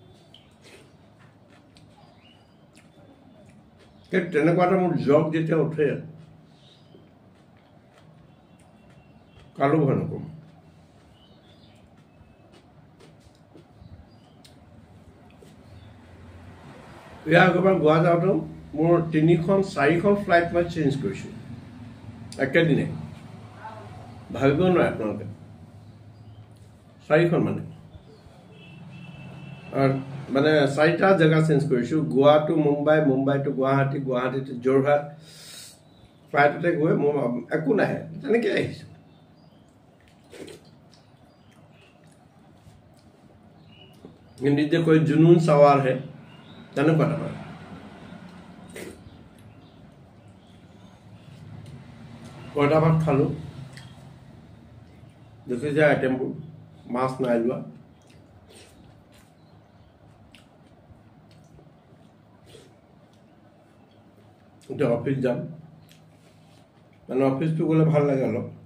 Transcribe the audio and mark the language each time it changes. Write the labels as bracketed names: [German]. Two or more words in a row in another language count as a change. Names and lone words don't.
[Assamese] তেনেকুৱা এটা মোৰ জব যেতিয়া উঠে কালো ভয় নকৰোঁ ইয়াৰ আগৰবাৰ গোৱা যাওঁতেও মোৰ 3-4খন ফ্লাইট মই চেঞ্জ কৰিছোঁ একেদিনে ভাবিব নোৱাৰে আপোনালোকে 4খন মানে 4টা জেগা চেঞ্জ কৰিছোঁ গোৱা টু মুম্বাই মুম্বাই টু গুৱাহাটী গুৱাহাটী টু যোৰহাট ফ্লাইটতে গৈ মোৰ একো নাহে তেনেকৈ আহিছোঁ [Hindi] हिंदी से कोई जुनून सवार है [Assamese] তেনেকুৱা এটা পইতা ভাত খালোঁ দেখিছে আইটেমবোৰ মাছ নাই লোৱা এতিয়া অফিচ যাম মানে অফিচটো গ'লে ভাল লাগে অলপ